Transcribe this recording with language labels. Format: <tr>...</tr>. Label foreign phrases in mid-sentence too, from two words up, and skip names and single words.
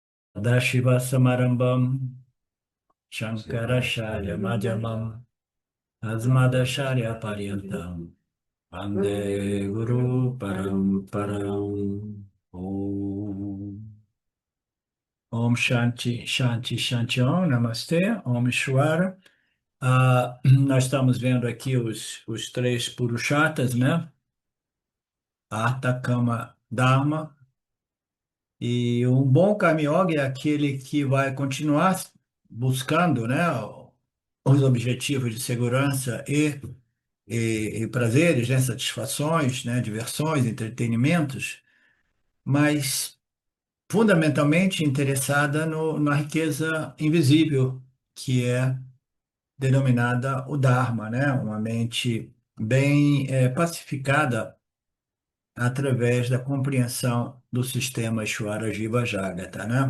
<sa>Sadashiva Samarambam Shankaracharya Madhyamam Asmadacharya Paryantam Vande Guru Paramparam Om. Om Shanti Shanti Shanti Om Namastê Om Ishwara.</sa> <pt>Nós estamos vendo aqui os três Purusharthas, né?</pt> <sa>Artha, Kama, Dharma.</sa> <pt>E um bom Karma é aquele que vai continuar buscando, né, os objetivos de segurança e prazeres, né, satisfações, né, diversões, entretenimentos, mas fundamentalmente interessada na riqueza invisível, que é denominada o Dharma, né, uma mente bem pacificada através da compreensão do sistema</pt> <sa>Ishvara Jiva Jagata,</sa> <pt>né?</pt>